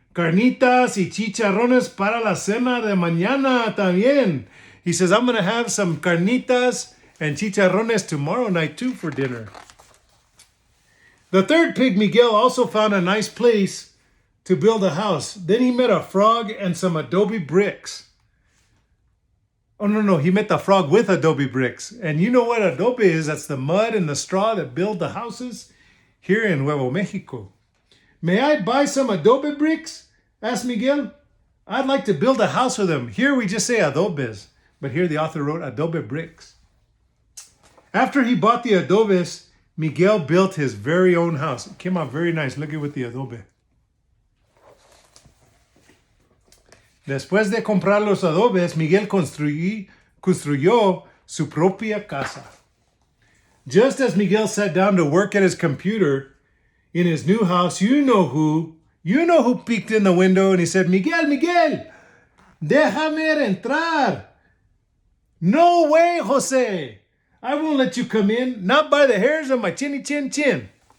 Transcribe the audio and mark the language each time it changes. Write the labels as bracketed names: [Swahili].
[Spanish] Carnitas y chicharrones para la cena de mañana también. [English] He says, I'm going to have some carnitas and chicharrones tomorrow night too for dinner. The third pig, Miguel, also found a nice place to build a house. Then he met a frog and some adobe bricks. Oh, no, he met the frog with adobe bricks. And you know what adobe is? That's the mud and the straw that build the houses here in Nuevo Mexico. May I buy some adobe bricks? Asked Miguel. I'd like to build a house with them. Here we just say adobes, but here the author wrote adobe bricks. After he bought the adobes, Miguel built his very own house. It came out very nice. Look at with the adobe. [Spanish] Después de comprar los adobes, Miguel construyó su propia casa. [English] Just as Miguel sat down to work at his computer in his new house, you know who peeked in the window and he said, Miguel, [Spanish] déjame entrar. [English] No way, Jose. I won't let you come in, not by the hairs of my chinny chin chin.